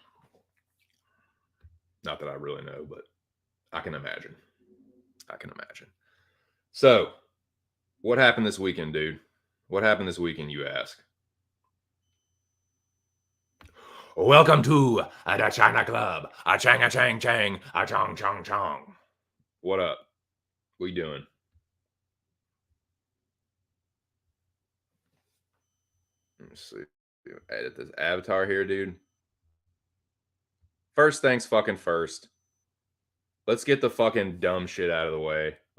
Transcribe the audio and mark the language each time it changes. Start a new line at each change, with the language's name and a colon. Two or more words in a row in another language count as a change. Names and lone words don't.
English: Not that I really know, but I can imagine. So, what happened this weekend, dude? What happened this weekend, you ask? Welcome to the China Club. A chang, a chang, chang, a chong, chong, chong. What up? What you doing? Let me see. Edit this avatar here, dude. First things fucking first. Let's get the fucking dumb shit out of the way.